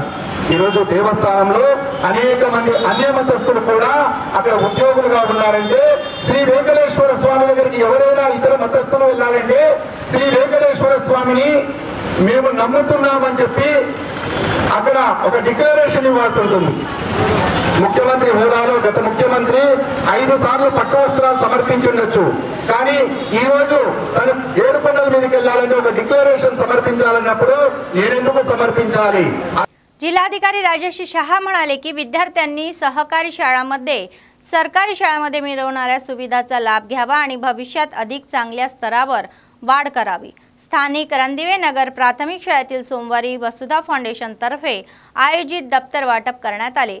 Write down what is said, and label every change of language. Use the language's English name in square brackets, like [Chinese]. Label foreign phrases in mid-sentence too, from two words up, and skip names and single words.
[Telugu] ఈరోజు దేవస్థానంలో అనేక మంది అన్య మతస్థులు కూడా అక్కడ ఉద్యోగులుగా ఉన్నారంటే శ్రీ వెంకటేశ్వర స్వామి దగ్గరికి ఎవరైనా ఇతర మతస్థులు వెళ్ళాలంటే శ్రీ వెంకటేశ్వర స్వామిని మేము నమ్ముతున్నామని చెప్పి అక్కడ ఒక డిక్లరేషన్ ఇవ్వాల్సి ఉంటుంది. ముఖ్యమంత్రి హోదాలో గత ముఖ్యమంత్రి 5 సార్లు పట్టు వస్త్రాలు సమర్పించుండొచ్చు, కానీ ఈ రోజు తను ఏడుకొండల మీదకి వెళ్ళాలంటే ఒక డిక్లరేషన్ సమర్పించాలన్నప్పుడు నేనెందుకు సమర్పించాలి? [Marathi] जिल्हाधिकारी राजेश शहा म्हणाले की विद्यार्थ्यांनी सहकारी शाळांमध्ये सरकारी शाळांमध्ये मिळवणाऱ्या सुविधांचा लाभ घ्यावा आणि भविष्यात अधिक चांगल्या स्तरावर वाढ करावी. स्थानिक रणदिवे नगर प्राथमिक शाळेतील सोमवारी वसुधा फाउंडेशन तर्फे आयोजित दप्तर वाटप करण्यात आले.